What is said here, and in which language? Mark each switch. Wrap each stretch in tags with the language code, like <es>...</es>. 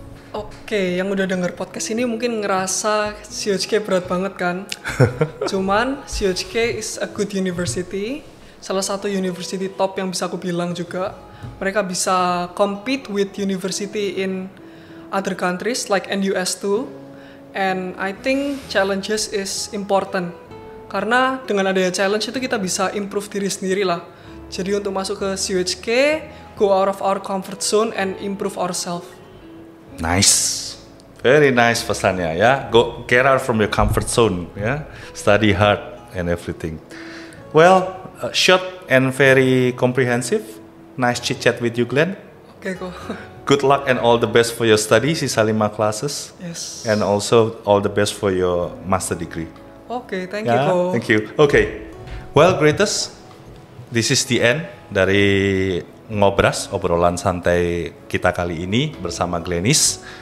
<id>Oke, yang udah denger podcast ini mungkin ngerasa COHK berat banget kan? Cuman COHK</id> <en>is a good university,</en> <id>salah satu university top yang bisa aku bilang juga. Mereka bisa</id> <en>compete with university in other countries like NUS too. And I think challenges is important.</en> <id>Karena dengan adanya challenge itu kita bisa improve diri sendiri lah. Jadi untuk masuk ke</id> <en>COHK, go out of our comfort zone and improve ourselves. Nice. Very nice</en> <id>pesannya ya.</id> <en>Go get out from your comfort zone ya. Study hard and everything. Well, short and very comprehensive. Nice chit chat with you, Glenn.</en> <id>Oke kok.</id> <en>Good luck and all the best for your study,</en> <id>sisa</id> <en>5 classes. Yes. And also all the best for your master degree. Oke, thank you</en> <id>Ya, kok.</id> <en>thank you. Okay. Well, greatest. This is the end</en> <id>dari Ngobras, obrolan santai kita kali ini bersama Glenis.</id>